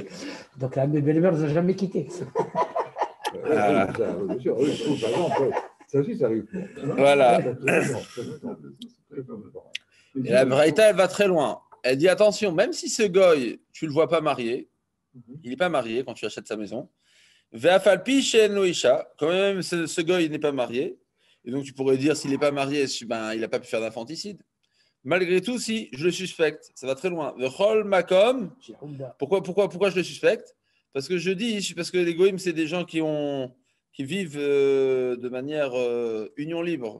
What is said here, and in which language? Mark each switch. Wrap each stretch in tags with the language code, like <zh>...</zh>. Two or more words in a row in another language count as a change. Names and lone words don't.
<fr>Donc la belle-mère ne nous a jamais quittés. Bien sûr, oui, par exemple, ça aussi, ça arrive. Voilà. Et la Braïta, elle va très loin. Elle dit attention, même si ce goy, tu ne le vois pas marié, il n'est pas marié quand tu achètes sa maison.</fr> <he>ואף על פי שאין לו אשה,</he> <fr>quand même, ce goy il n'est pas marié. Et donc tu pourrais dire s'il n'est pas marié, ben, il n'a pas pu faire d'infanticide. Malgré tout, si je le suspecte, ça va très loin.</fr> <he>ובכל מקום.</he> <fr>Pourquoi je le suspecte? Parce que parce que les goïms, c'est des gens qui vivent de manière union libre.</fr>